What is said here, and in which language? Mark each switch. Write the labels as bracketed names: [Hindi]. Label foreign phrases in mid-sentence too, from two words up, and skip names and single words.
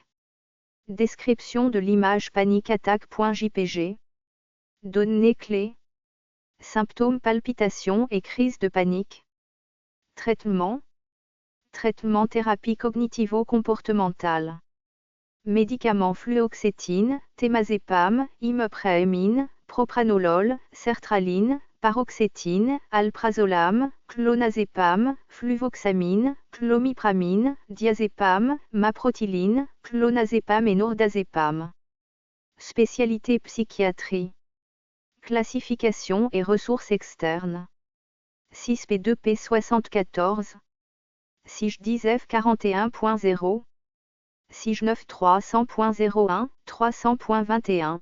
[French] Description de l'image panique-attaque.jpg. Données clés. Symptômes palpitations et crise de panique. Traitement. Traitement thérapie cognitivo-comportementale. Médicaments fluoxétine, temazépam, imipramine, propranolol, sertraline, paroxétine, alprazolam, clonazépam, fluvoxamine, clomipramine, diazépam, maprotyline, clonazépam et nordazépam. Spécialité psychiatrie. Classification et ressources externes. 6P2P74. SIG 10F 41.0. SIG 9 300.01, 300.21.